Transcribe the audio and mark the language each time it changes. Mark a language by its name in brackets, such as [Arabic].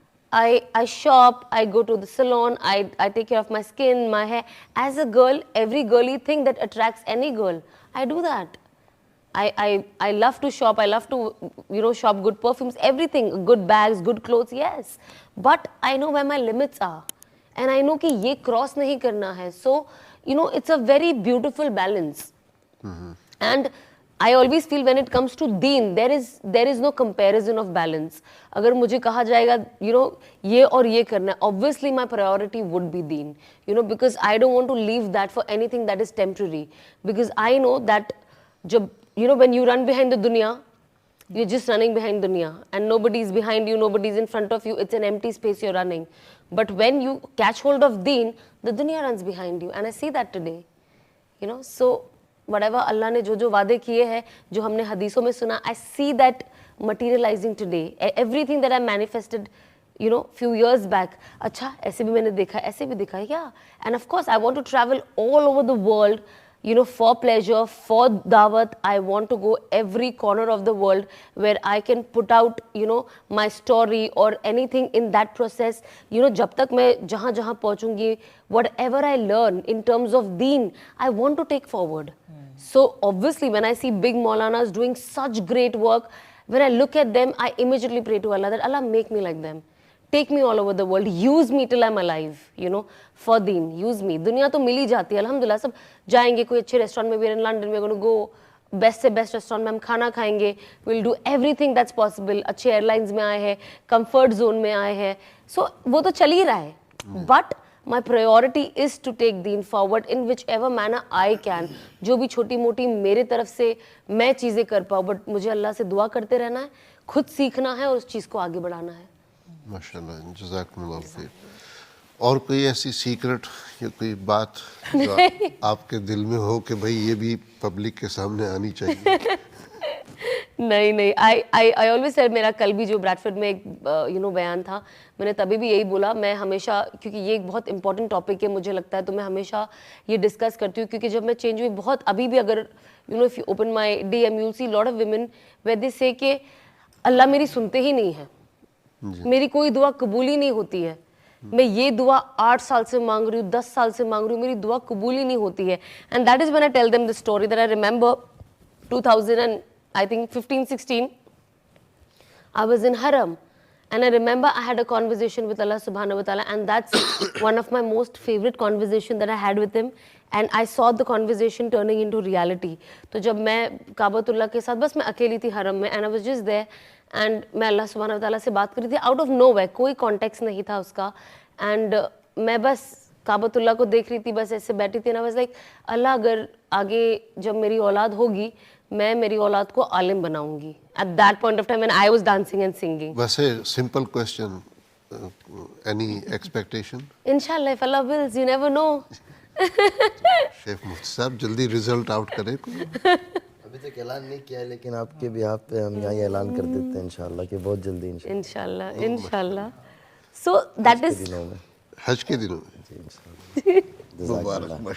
[English] I shop, I go to the salon, I take care of my skin, my hair. As a girl, every girly thing that attracts any girl, I do that. I love to shop, I love to, you know, shop good perfumes, everything, good bags, good clothes, yes. But I know where my limits are. And I know [Hindi] कि ये cross नहीं करना है. [English] So, you know, it's a very beautiful balance. And I always feel when it comes to deen, there is no comparison of balance. [Hindi] अगर मुझे कहा जाएगा, you know, ये और ये करना है, [English] obviously my priority would be deen. You know, because I don't want to leave that for anything that is temporary. Because I know that जब, you know, when you run behind the dunya, you're just running behind dunya, and nobody is behind you, nobody is in front of you, it's an empty space you're running. But when you catch hold of deen, the dunya runs behind you, and I see that today. You know, so whatever [Hindi] Allah ने जो वादे किए हैं, जो हमने हदीसों में सुना, [English] I see that materializing today. Everything that I manifested, you know, few years back, [Hindi] अच्छा ऐसे भी मैंने देखा, ऐसे भी देखा, [English] yeah. And of course, I want to travel all over the world, you know, for pleasure, for dawat. I want to go every corner of the world where I can put out, you know, my story or anything in that process. You know, [Hindi] जब तक मैं जहाँ जहाँ पहुँचूँगी, [English] whatever I learn in terms of deen, I want to take forward. So obviously, when I see big Maulanas doing such great work, when I look at them, I immediately pray to Allah that Allah make me like them. Take me all over the world. Use me till I'm alive, you know, for deen. Use me. [Hindi] दुनिया तो मिल ही जाती है, अल्हम्दुलिल्लाह. सब जाएंगे कोई अच्छे restaurant में भी, [English] in London we're going to go [Hindi] best से बेस्ट रेस्टोरेंट में हम खाना खाएंगे. [English] We'll do everything that's possible. [Hindi] अच्छे एयरलाइंस में आए हैं, कंफर्ट जोन में आए हैं. So वो तो चल ही रहा है. [English] But my priority is to take deen forward in whichever manner I can. [Hindi] जो भी छोटी मोटी मेरे तरफ से मैं चीज़ें कर पाऊँ, but मुझे अल्लाह से दुआ करते रहना है, खुद सीखना है और उस चीज़ को आगे बढ़ाना है. माशाल्लाह, जज़ाकल्लाह खैर. और कोई ऐसी सीक्रेट या कोई बात जो आपके दिल में हो कि भाई ये भी पब्लिक के सामने आनी चाहिए? नहीं, [English] I always said, [Hindi] मेरा कल भी जो ब्रैडफोर्ड में एक you know बयान था, मैंने तभी भी यही बोला, मैं हमेशा, क्योंकि ये एक बहुत इंपॉर्टेंट टॉपिक है मुझे लगता है, तो मैं हमेशा ये डिस्कस करती हूँ. क्योंकि जब मैं चेंज हुई, बहुत अभी भी अगर [English] you know if you open my DM you'll see lot of women where they say [Hindi] कि अल्लाह मेरी सुनते ही नहीं है, मेरी कोई दुआ कबूल ही नहीं होती है. मैं ये दुआ 8 साल से मांग रही हूँ, 10 साल से मांग रही हूँ, मेरी दुआ कबूल ही नहीं होती है. [English] And that is when I tell them the story that I remember 2000 and I think 15-16 I was in Haram, and I remember I had a conversation with Allah subhanahu wa ta'ala, and that's one of my most favorite conversation that I had with him, and I saw the conversation turning into reality. [Hindi] तो जब मैं काबतुल्लाह के साथ बस मैं अकेली थी हरम में, [English] and I was just there, [Hindi] and मैं अल्लाह सुब्हानहू व तआला से बात कर रही थी [English] out of nowhere, [Hindi] कोई कॉन्टेक्स्ट नहीं था उसका, and मैं बस काबतुल्लाह को देख रही थी, बस ऐसे बैठी थी, [English] and I was like, [Hindi] अल्लाह अगर आगे जब मेरी औलाद होगी, मैं मेरी औलाद को आलिम बनाऊंगी. [English] At that point of time when I was dancing and singing. वैसे simple question, any expectation? Inshallah, if Allah wills, you never know. [Hindi] Sheikh मुफ्ती साहब जल्दी रिजल्ट आउट करें. अभी तक ऐलान नहीं किया है, लेकिन आपके बिहाफ पे हम यहाँ ऐलान कर देते हैं इंशाल्लाह कि बहुत जल्दी [English] इंशाल्लाह. So that is [Hindi] हज के दिनों में. जज़ाकल्लाह.